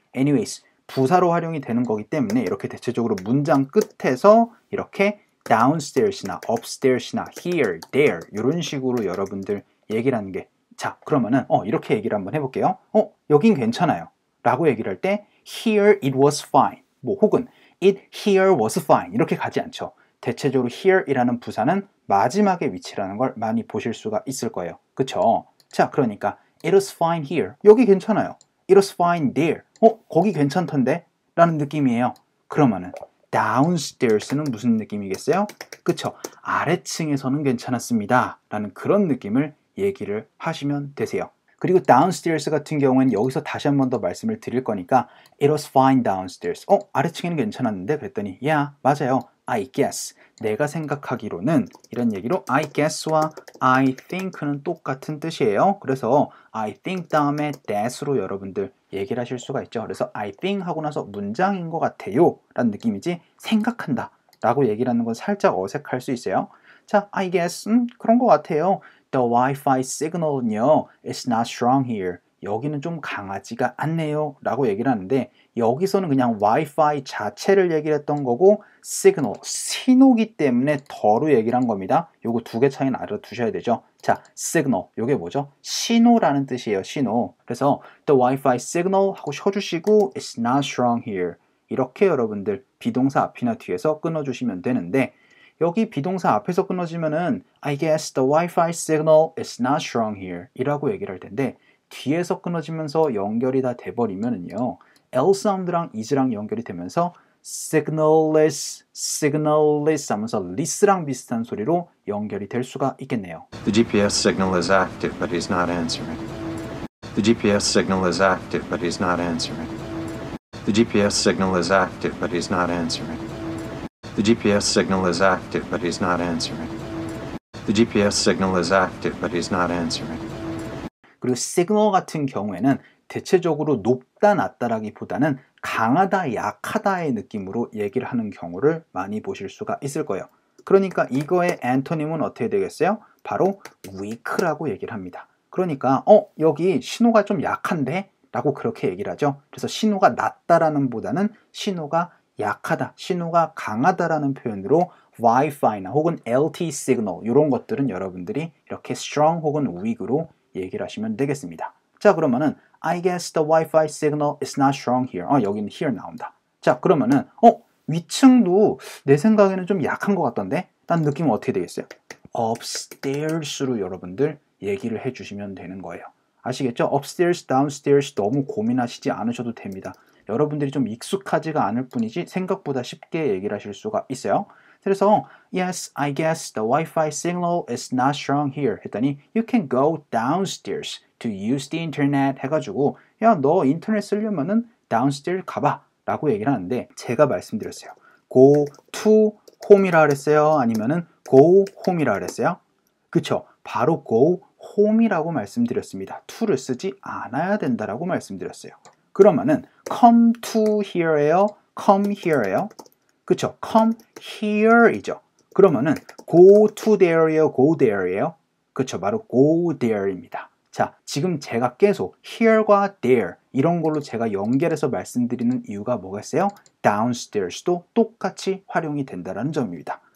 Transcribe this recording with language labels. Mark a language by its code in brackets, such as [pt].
[ko] Anyways, 부사로 활용이 되는 거기 때문에 이렇게 대체적으로 문장 끝에서 이렇게 downstairs나 upstairs나 here, there 이런 식으로 여러분들 얘기를 하는 게 자, 그러면은 이렇게 얘기를 한번 해볼게요. 여긴 괜찮아요 라고 얘기를 할 때 [en] here it was fine [ko] 뭐 혹은 [en] it here was fine [ko] 이렇게 가지 않죠. 대체적으로 here이라는 부사는 마지막에 위치라는 걸 많이 보실 수가 있을 거예요. 그쵸? 자, 그러니까 [en] it was fine here. [ko] 여기 괜찮아요. [en] it was fine there. [ko] 거기 괜찮던데? 라는 느낌이에요. 그러면은 downstairs는 무슨 느낌이겠어요? 그쵸? 아래층에서는 괜찮았습니다. 라는 그런 느낌을 얘기를 하시면 되세요. 그리고 downstairs 같은 경우에는 여기서 다시 한 번 더 말씀을 드릴 거니까 [en] it was fine downstairs. [ko] 아래층에는 괜찮았는데? 그랬더니 yeah, 맞아요. [en] I guess. [ko] 내가 생각하기로는 이런 얘기로 I guess와 I think는 똑같은 뜻이에요. 그래서 I think 다음에 that으로 여러분들 얘기를 하실 수가 있죠. 그래서 I think 하고 나서 문장인 것 같아요 라는 느낌이지 생각한다 라고 얘기를 하는 건 살짝 어색할 수 있어요. 자, I guess 그런 것 같아요. [en] The Wi-Fi signal [ko] 은요 [en] is not strong here. [ko] 여기는 좀 강하지가 않네요 라고 얘기를 하는데 여기서는 그냥 Wi-Fi 자체를 얘기를 했던 거고 signal, 신호기 때문에 더로 얘기를 한 겁니다. 요거 두 개 차이는 알아두셔야 되죠. 자, signal, 요게 뭐죠? 신호라는 뜻이에요. 신호. [en] 그래서 the Wi-Fi signal [ko] 하고 쉬어주시고 [en] it's not strong here. [ko] 이렇게 여러분들 비동사 앞이나 뒤에서 끊어주시면 되는데 여기 비동사 앞에서 끊어지면은 [en] I guess the Wi-Fi signal is not strong here [ko] 이라고 얘기를 할 텐데 뒤에서 끊어지면서 연결이 다 돼버리면은요 L 사운드랑 is랑 연결이 되면서 signalless, signalless 하면서 less랑 비슷한 소리로 연결이 될 수가 있겠네요. [en] The GPS signal is active, but he's not answering. The GPS signal is active, but he's not answering. The GPS signal is active, but he's not answering. The GPS signal is active, but he's not answering. The GPS signal is active, but he's not answering. [ko] 그리고 signal 같은 경우에는 대체적으로 높다 낮다라기보다는 강하다 약하다의 느낌으로 얘기를 하는 경우를 많이 보실 수가 있을 거예요. 그러니까 이거의 antonym은 어떻게 되겠어요? 바로 weak라고 얘기를 합니다. 그러니까 여기 신호가 좀 약한데? 라고 그렇게 얘기를 하죠. 그래서 신호가 낮다라는 보다는 신호가 약하다, 신호가 강하다라는 표현으로 Wi-Fi나 혹은 LTE 시그널 이런 것들은 여러분들이 이렇게 strong 혹은 weak으로 얘기를 하시면 되겠습니다. 자, 그러면은 [en] I guess the Wi-Fi signal is not strong here. [ko] 여기는 here 나온다. 자, 그러면은 위층도 내 생각에는 좀 약한 것 같던데? 라는 느낌은 어떻게 되겠어요? upstairs로 여러분들 얘기를 해주시면 되는 거예요. 아시겠죠? upstairs, downstairs 너무 고민하시지 않으셔도 됩니다. 여러분들이 좀 익숙하지가 않을 뿐이지 생각보다 쉽게 얘기를 하실 수가 있어요. 그래서 [en] yes, I guess the Wi-Fi signal is not strong here [ko] 했더니 [en] you can go downstairs to use the internet [ko] 해가지고 야, 너 인터넷 쓰려면은 downstairs 가봐 라고 얘기를 하는데 제가 말씀드렸어요. [en] go to home이라 그랬어요? [ko] 아니면은 go home이라 그랬어요? 그쵸? 바로 go home이라고 말씀드렸습니다. to를 쓰지 않아야 된다라고 말씀드렸어요. [en] 그러면은 come to here예요? come here예요? [ko] 그쵸? [en] come here이죠. 그러면은 go to there예요? go there예요? 그쵸? [ko] 바로 go there입니다. 자, 지금 제가 계속 here과 there 이런 걸로 제가 연결해서 말씀드리는 이유가 뭐겠어요? downstairs도 똑같이 활용이 된다는 점입니다.